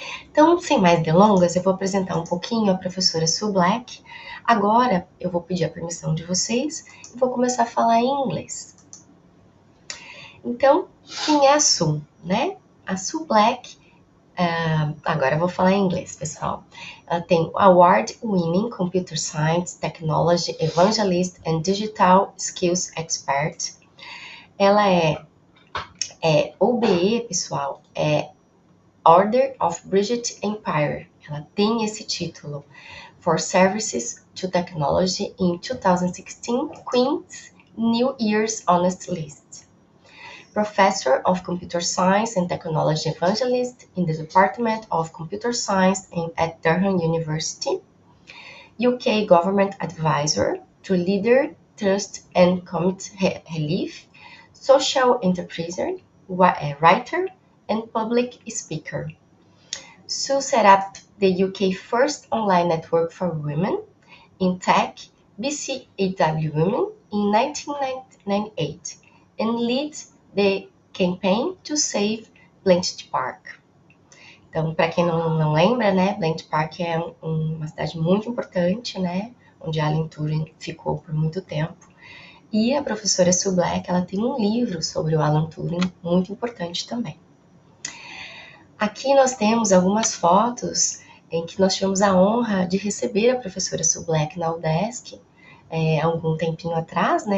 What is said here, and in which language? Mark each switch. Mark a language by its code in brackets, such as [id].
[pt] Então, sem mais delongas, eu vou apresentar um pouquinho a professora Sue Black. Agora, eu vou pedir a permissão de vocês e vou começar a falar em inglês. Então, quem é a Sue, né? A Sue Black, agora eu vou falar em inglês, pessoal. Ela tem [en] Award-winning Computer Science, Technology, Evangelist and Digital Skills Expert. [pt] Ela é OBE, pessoal, Order of British Empire. Ela tem esse título. [en] For Services to Technology in 2016 Queen's New Year's Honors List. Professor of Computer Science and Technology Evangelist in the Department of Computer Science at Durham University. UK Government Advisor to Leader, Trust and Community Relief. Social enterprise, writer, and public speaker. Sue set up the UK's first online network for women in tech, BCAW Women, in 1998, and leads the campaign to save Bletchley Park. [pt] Então, para quem não lembra, né, Bletchley Park é uma cidade muito importante, né, onde Alan Turing ficou por muito tempo. E a professora Sue Black, ela tem um livro sobre o Alan Turing muito importante também. Aqui nós temos algumas fotos em que nós tivemos a honra de receber a professora Sue Black na UDESC há algum tempinho atrás, né?